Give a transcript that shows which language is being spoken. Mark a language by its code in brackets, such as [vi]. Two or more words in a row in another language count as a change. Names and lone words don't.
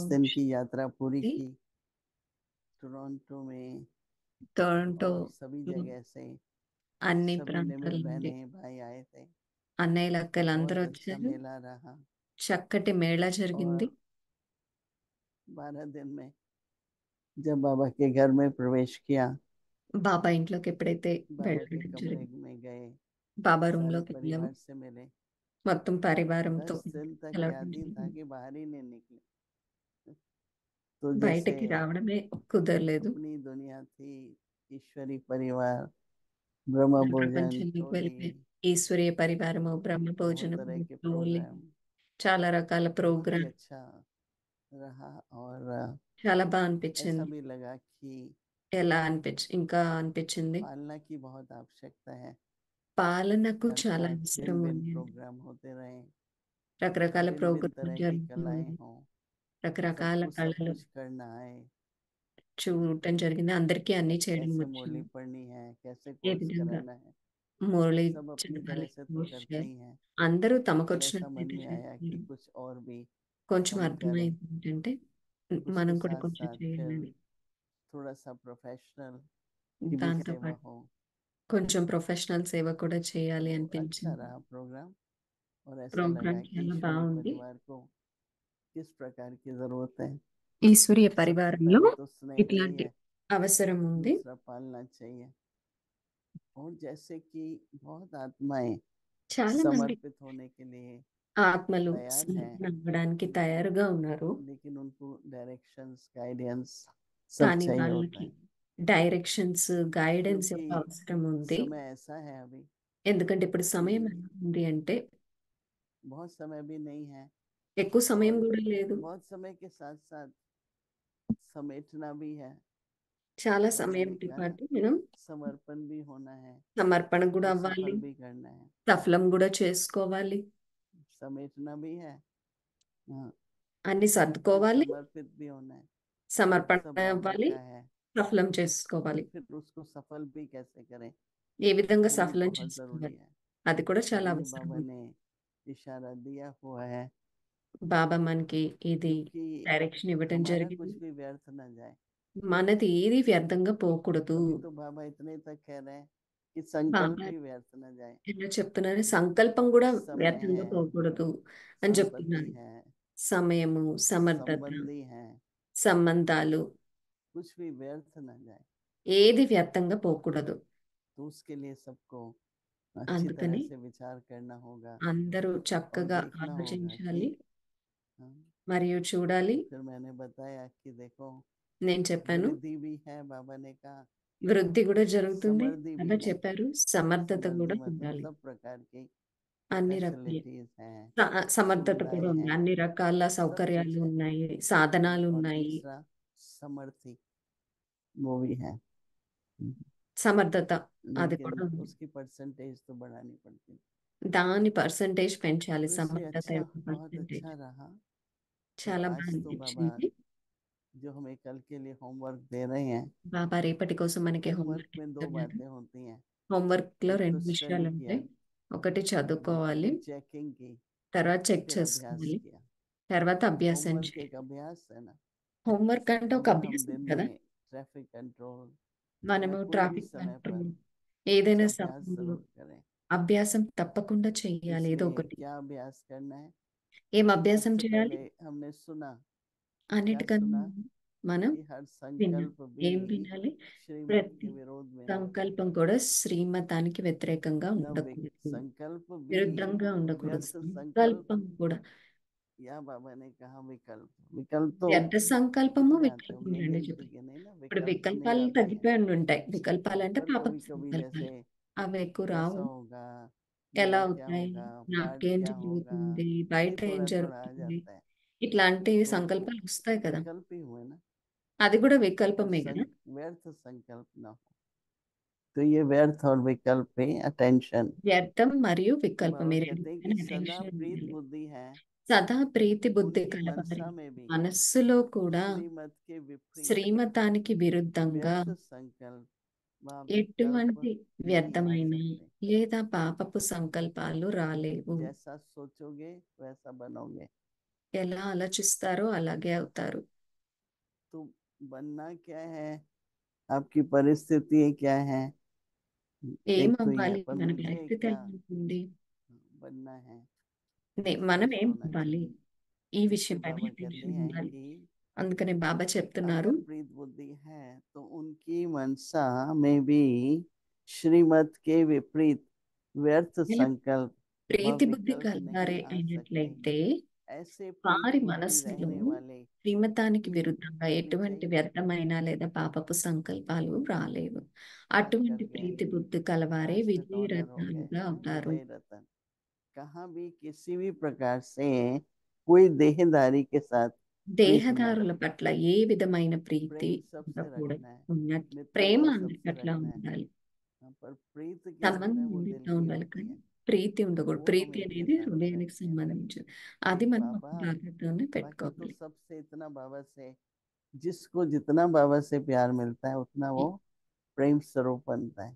[hi] ओम दिन की यात्रा पूरी शांति. की टोरंटो में [te] టొరంటో [hi] और सभी जगह से [te] అన్ని [hi] सभी [te] ప్రాంతాల [hi] निमित [te] నుండి [hi] बहने भाई आए थे। [te] అన్నయ్య అక్కలు అందరూ [hi] बहुत अच्छा [te] వచ్చారు. [hi] मेला रहा [te] చక్కటి మేళా జరిగింది. [hi] और 12 दिन में जब बाबा के घर में प्रवेश किया, [te] బాబా ఇంట్లోకి ఎప్పుడైతే [hi] बाबा के [te] వెళ్ళడం [hi] कमरे [te] జరిగింది, [hi] में गए, [te] బాబా రూమ్ [hi] सारे [te] లోకి వెళ్ళాము. [hi] परिवार से मिले। [te] మొత్తం పరివారంతో [hi] 10 दिन तक [te] కలవడం [hi] याद ही था [te] జరిగింది. [hi] कि बाहर ही नहीं निकले। तो जैसे [te] బయటికి రావడమే కుదరలేదు. [hi] अपनी दुनिया थी, ईश्वरी परिवार, ब्रह्म भोजन, [te] ప్రపంచంలోకి [hi] टोली, [te] వెళ్ళిపోయి ఈశ్వరీయ పరివారము, బ్రహ్మ [hi] बहुत [te] భోజనము, [hi] तरह के [te] టోలి, [hi] प्रोग्राम, [te] చాలా రకాల [hi] बहुत ही [te] ప్రోగ్రామ్. [hi] अच्छा रहा। और [te] చాలా బాగా [hi] ऐसा [te] అనిపించింది. [hi] भी लगा कि [te] ఇంకా అనిపించింది [hi] पालना की बहुत आवश्यकता है। [te] పాలనకు చాలా [hi] अर्थात [te] అవసరం [hi] भिन्न भिन्न [te] ఉంది. [hi] प्रोग्राम होते रहे, [te] రకరకాల [hi] भिन्न भिन्न [te] ప్రోగ్రామ్ [hi] तरह की [te] జరుగుతూ [hi] कलाएं [te] ఉంది. [hi] हों, [te] రకరకాల [hi] सबको सब [te] కళలు [hi] कुछ करना आए, [te] చూడటం జరిగింది. అందరికీ అన్ని చేయడం [hi] कैसे मुरली [te] వచ్చింది. [hi] पढ़नी है, कैसे [te] ఏ [hi] कोर्स [te] విధంగా [hi] कराना है, [te] మురళి [hi] सब अपनी तरह [te] చదవాలి, [hi] से तो [te] కోర్స్ [hi] करते [te] చేయాలి. [hi] ही हैं। [te] అందరూ [hi] पर ऐसा मन [te] తమకొచ్చినట్టు [hi] में आया कि [te] చేస్తున్నారు. [hi] कुछ और भी [te] కొంచెం [hi] हम करें, [te] అర్థమైంది ఏంటంటే [hi] उसके [te] మనం కూడా [hi] साथ [te] కొంచెం [hi] साथ फिर [te] చేయాలని. [hi] थोड़ा सा प्रोफेशनल की भी [te] దాంతో [hi] सेवा [te] పాటు [hi] हो। [te] కొంచెం ప్రొఫెషనల్ సేవ కూడా చేయాలి [hi] तो अच्छा [te] అనిపించింది. [hi] रहा प्रोग्राम। और ऐसा [te] ప్రోగ్రామ్ [hi] लगा कि [te] చాలా [hi] ईश्वरी [te] బాగుంది. [hi] परिवार को किस प्रकार की जरूरत है। [te] ఈశ్వరీయ [hi] सबसे [te] పరివారంలో [hi] पहले तो स्नेह [te] ఇట్లాంటి [hi] चाहिए, [te] అవసరం ఉంది. [hi] दूसरा पालना चाहिए, और जैसे कि बहुत आत्माएं [te] చాలా మంది [hi] समर्पित होने के लिए [te] ఆత్మలు [hi] तैयार हैं, [te] సమర్పణ అవ్వడానికి తయారుగా ఉన్నారు. [hi] लेकिन उनको [en] directions, guidance [hi] सब [te] కానీ [hi] चाहिए होता [te] వాళ్ళకి [hi] है। [en] directions, guidance [hi] क्योंकि [te] యొక్క అవసరం ఉంది. [hi] समय ऐसा है अभी [te] ఎందుకంటే ఇప్పుడు సమయం [hi] कि [te] ఎలా ఉంది అంటే [hi] बहुत समय भी नहीं है, [te] ఎక్కువ సమయం [hi] और [te] కూడా లేదు. [hi] बहुत समय के साथ साथ समेटना भी है। [te] చాలా [hi] और मैंने [te] సమయంతో [hi] कहा ना, [te] పాటు మనం [hi] समर्पण भी होना है, [te] సమర్పణ కూడా [hi] तो [te] అవ్వాలి, [hi] सफल भी करना है, [te] సఫలం కూడా చేసుకోవాలి, [hi] समेटना भी है, हाँ, [te] అన్ని [hi] फिर [te] సర్దుకోవాలి, [hi] समर्पित भी होना है। [te] సమర్పణ [hi] सब बाबा [te] అవ్వాలి, [hi] का है, [te] సఫలం [hi] और [te] చేసుకోవాలి. [hi] फिर उसको सफल भी कैसे करें, [te] ఏ విధంగా [hi] वो भी [te] సఫలం [hi] बहुत जरूरी [te] చేసుకోవాలి [hi] है। [te] అది కూడా చాలా [hi] ये [te] అవసరం [hi] बाबा [te] ఉంది. [hi] ने इशारा दिया हुआ है, [te] బాబా మనకి ఇది [hi] क्योंकि [te] డైరెక్షన్ ఇవ్వటం [hi] हमारा कुछ [te] జరిగింది. [hi] भी व्यर्थ ना जाए। [te] మనది ఏది వ్యర్థంగా పోకూడదు. [hi] अभी तो बाबा इतने तक कह रहे हैं कि संकल्प [te] బాబా [hi] भी व्यर्थ ना जाए। [te] ఎలా చెప్తున్నారు, సంకల్పం కూడా [hi] समय [te] వ్యర్థంగా [hi] है, [te] పోకూడదు అని [hi] संपत्ति [te] చెప్తున్నారు. [hi] है, [te] సమయము, సమర్థత, [hi] संबंधी हैं, [te] సంబంధాలు [hi] कुछ भी व्यर्थ न जाए। [te] ఏది వ్యర్థంగా పోకూడదు. [hi] तो उसके लिए सबको अच्छी तरह [te] అందుకని [hi] से विचार करना होगा [te] అందరూ [hi] और [te] చక్కగా [hi] देखना होगा [te] ఆలోచించాలి [hi] कि हाँ, [te] మరియు చూడాలి. [hi] फिर मैंने बताया कि देखो [te] నేను చెప్పాను [hi] वृद्धि भी है, बाबा ने कहा [te] వృద్ధి కూడా జరుగుతుంది. [hi] समृद्धि भी [te] బాబా [hi] है। [te] చెప్పారు సమర్థత [hi] समृद्धि [te] కూడా [hi] मतलब [te] ఉండాలి. [hi] सब प्रकार की [te] అన్ని రకాల [hi] फैसिलिटीज हैं, [te] సమర్థత కూడా [hi] सुविधाएं [te] ఉంది. [hi] हैं, [te] అన్ని రకాల [hi] सब [te] సౌకర్యాలు [hi] कुछ है। [te] ఉన్నాయి, సాధనాలు [hi] और [te] ఉన్నాయి. [hi] तीसरा समर्थी, वो भी है, [te] సమర్థత అది [hi] लेकिन [te] కూడా ఉంది. [hi] उसकी परसेंटेज तो बढ़ानी पड़ती है। [te] దాని పర్సంటేజ్ పెంచాలి. [hi] तो इसलिए [te] సమర్థత [hi] अच्छा, [te] యొక్క [hi] बहुत [te] పర్సంటేజ్ [hi] अच्छा रहा। तो [te] చాలా [hi] आज [te] బాగా [hi] तो बाबा [te] అనిపించింది. [hi] जो हमें कल के लिए होमवर्क दे रहे हैं, [te] బాబా రేపటి కోసం మనకి [hi] होमवर्क [te] హోంవర్క్ [hi] में दो [te] ఇస్తున్నారు. [hi] बातें होती हैं। [te] హోంవర్క్ లో [hi] एक तो [te] 2 [hi] स्टडी [te] విషయాలు [hi] किया, [te] ఉంటాయి. ఒకటి చదువుకోవాలి, [hi] दूसरी चेकिंग की, [te] తర్వాత చెక్ [hi] फिर अभ्यास [te] చేసుకోవాలి, [hi] किया। [te] తర్వాత अभ्याసం [hi] होमवर्क [te] చేయాలి. [hi] एक अभ्यास है ना। [te] హోంవర్క్ అంటే ఒక [hi] अगर हम [te] అభ్యాసం [hi] दिन [te] కదా. [hi] में [en] traffic control [hi] या [te] మనము [hi] कोई भी [te] ట్రాఫిక్ [hi] समय पर [te] కంట్రోల్ [hi] कुछ [te] ఏదైనా [hi] अभ्यास [te] సమయంలో [hi] जरूर करें। [te] అభ్యాసం తప్పకుండా చేయాలి. ఏదో [hi] इसमें [te] ఒకటి. [hi] क्या अभ्यास करना है? [te] ఏం అభ్యాసం [hi] सबसे [te] చేయాలి? [hi] पहले हमने सुना, क्या [te] అన్నిటికన్నా [hi] सुना [te] మనం [hi] कि हर [te] వినాలి. [hi] संकल्प [te] ఏం [hi] भी [te] వినాలి? [hi] श्रीमत [te] ప్రతి [hi] के विरोध में ना हो। [te] సంకల్పం కూడా శ్రీమతానికి వ్యతిరేకంగా [hi] न [te] ఉండకూడదు, [hi] संकल्प भी [te] విరుద్ధంగా ఉండకూడదు. [hi] व्यर्थ संकल्प, [te] సంకల్పం కూడా [hi] या बाबा ने कहा विकल्प, विकल्प तो [te] వ్యర్థ సంకల్పము [hi] कितने आते [te] వికల్పం [hi] होंगे, [te] రెండు [hi] गिनती [te] చెప్పారు. [hi] के नहीं ना, [te] ఇప్పుడు [hi] विकल्प तो नहीं [te] వికల్పాలు [hi] आते हैं। [te] తగ్గిపోయి ఉంటాయి. వికల్పాలు అంటే [hi] पर [te] పాపపు [hi] कभी कभी [te] సంకల్పాలు. [hi] जैसे [te] అవి ఎక్కువ రావు. [hi] कैसा होगा, [te] ఎలా [hi] मेरा क्या [te] అవుతాయి, [hi] होगा, पार्ट [te] నాకేం [hi] क्या होगा, [te] జరుగుతుంది, [hi] ये [te] బయట ఏం [hi] थोड़ा थोड़ा आ [te] జరుగుతుంది, [hi] जाता है। [te] ఇట్లాంటి [hi] तो [te] సంకల్పాలు వస్తాయి కదా. [hi] विकल्प ही हुए ना, [te] అది కూడా [hi] पर [te] వికల్పమే కదా. [hi] व्यर्थ संकल्प ना हो। तो ये व्यर्थ और विकल्प पे अटेंशन। [te] వ్యర్థం మరియు [hi] तो [te] వికల్పం [hi] बाबा [te] ఈ [hi] कहते हैं कि [te] రెండింటిపైన [hi] सदा [te] అటెన్షన్ [hi] प्रीत [te] ఉండాలి. [hi] बुद्धि है, [te] సదా ప్రీతి బుద్ధి [hi] उनकी [te] కలవారి [hi] मनसा में भी [te] మనస్సులో కూడా [hi] श्रीमत के विपरीत [te] శ్రీమతానికి విరుద్ధంగా [hi] व्यर्थ संकल्प व विकल्प [te] ఎటువంటి [hi] नहीं आ [te] వ్యర్థమైన [hi] सकते। [te] లేదా పాపపు సంకల్పాలు రాలేవు. [hi] जैसा सोचोगे वैसा बनोगे। [te] ఎలా ఆలోచిస్తారో అలాగే అవుతారు. [hi] तो बनना क्या है, आपकी परिस्थिति क्या है? [te] ఏం [hi] एक तो ये, [te] అవ్వాలి, [hi] पर [te] మన [hi] मुझे [te] పరిస్థితి [hi] क्या [te] ఎలా ఉంటుంది, [hi] बनना है, [te] మనం [hi] स्पष्ट [te] ఏం [hi] होना [te] అవ్వాలి, [hi] चाहिए। [te] ఈ [hi] इसलिए [te] విషయం పైన [hi] बाबा कहते [te] అటెన్షన్ [hi] हैं [te] ఉండాలి. [hi] कि [te] అందుకనే బాబా చెప్తున్నారు, [hi] अगर प्रीत बुद्धि है तो उनकी मनसा में भी श्रीमत के विपरीत व्यर्थ [te] ఇలా [hi] संकल्प व [te] ప్రీతి బుద్ధి [hi] विकल्प [te] కలవారే [hi] नहीं आ सकते। [te] అయినట్లయితే [hi] ऐसे प्रीत [te] వారి [hi] बुद्धि [te] మనస్సులో [hi] रहने वाले [te] శ్రీమతానికి [hi] ही [te] విరుద్ధంగా ఎటువంటి [hi] विजयी [te] వ్యర్థమైన లేదా పాపపు సంకల్పాలు రాలేవు. అటువంటి [hi] कर गए, [te] ప్రీతి బుద్ధి కలవారే [hi] फास्ट [te] విజయ [hi] ऑनर हो गए, [te] రత్నాలుగా అవుతారు. [hi] विजय रतन। कहाँ भी किसी भी प्रकार से कोई देहदारी के साथ प्रीत न हो। [te] దేహదారుల పట్ల ఏ విధమైన ప్రీతి [hi] प्रेम सबसे [te] ఉండకూడదు. [hi] रखना है, [te] ప్రేమ [hi] मित्रता [te] అందరి [hi] सबसे [te] పట్ల [hi] रखना है। [te] ఉండాలి. [hi] हाँ, पर प्रीत किसमें [te] సంబంధం [hi] है, वो दिल [te] అందరితో [hi] की [te] ఉండాలి, [hi] होती [te] కానీ [hi] है, [te] ప్రీతి ఉండకూడదు. [hi] वो [te] ప్రీతి [hi] हमें इनके [te] అనేది [hi] साथ [te] హృదయానికి [hi] रखनी है। [te] సంబంధించింది. అది [hi] कि [te] మనం [hi] बाबा, [te] జాగ్రత్తగానే [hi] बाकी तो [te] పెట్టుకోవాలి. [hi] सबसे इतना बाबा से, जिसको जितना बाबा से प्यार मिलता है उतना वो प्रेम स्वरूप बनता है।